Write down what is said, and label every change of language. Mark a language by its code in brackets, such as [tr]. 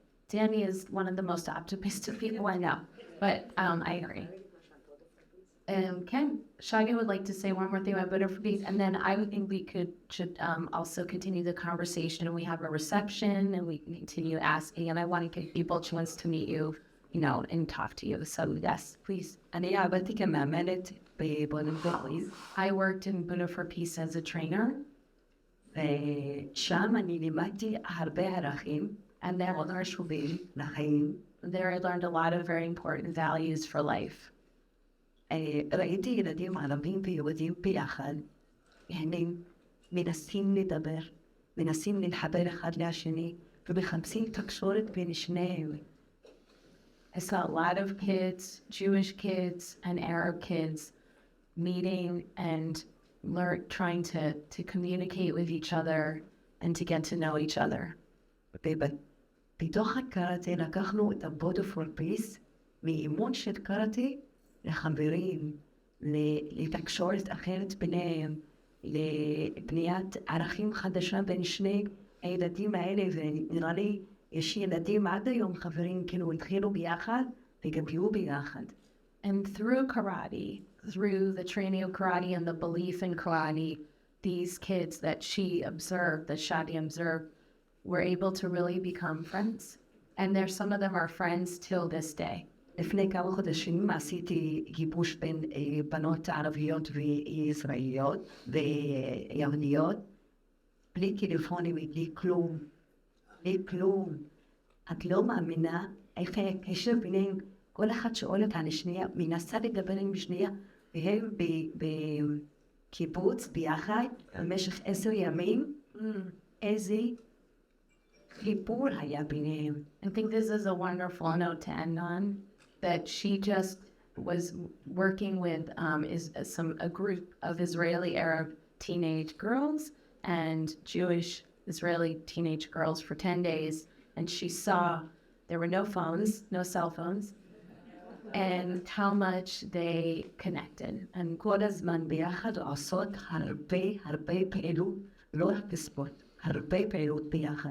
[en] Danny is one of the most optimistic people I know, but I agree. Ken, Shadya would like to say one more thing about Budo for Peace, and then I would think we should also continue the conversation, and we have a reception, and we can continue asking, and I want to give people a chance to meet you, and talk to you. So yes, please. [he] אני עבדתי כמאמנת בבודו פליז. [en] I worked in Budo for Peace as a trainer. [he] ושם אני לימדתי הרבה ערכים, [en] and there [he] מאוד חשובים לחיים. [en] There I learned a lot of very important values for life. [he] ראיתי ילדים ערבים ויהודים ביחד, הם מנסים לדבר, מנסים להתחבר אחד לשני, ומחפשים תקשורת בין שניהם. [en] I saw a lot of kids, Jewish kids and Arab kids, meeting and trying to communicate with each other and to get to know each other. [he] בתוך הקראטה לקחנו את הבודו פור פיס מאימון של קראטה לחברים, לתקשורת אחרת ביניהם, לבניית ערכים חדשה בין שני הילדים האלה, ונראה לי יש ילדים עד היום חברים כאילו התחילו ביחד וגדלו ביחד. [en] And through karate, through the training of karate and the belief in karate, these kids that she observed, that Shadya observed, were able to really become friends. And some of them are friends till this day. [he] לפני כמה חודשים עשיתי גיבוש בין בנות ערביות וישראליות ויהודיות, בלי טלפונים, בלי כלום, בלי כלום. את לא מאמינה איך הקשר ביניהם, כל אחד שואלת על השנייה, מנסה לדבר עם שנייה, והם בקיבוץ ביחד במשך 10 ימים, איזה חיבור היה ביניהם. [en] I think this is a wonderful note to end on, that she just was working with a group of Israeli Arab teenage girls and Jewish Israeli teenage girls for 10 days, and she saw there were no phones, no cell phones, and how much they connected. And [he] כל הזמן ביחד עושות הרבה פעילות, לא רק בספורט, הרבה פעילות ביחד.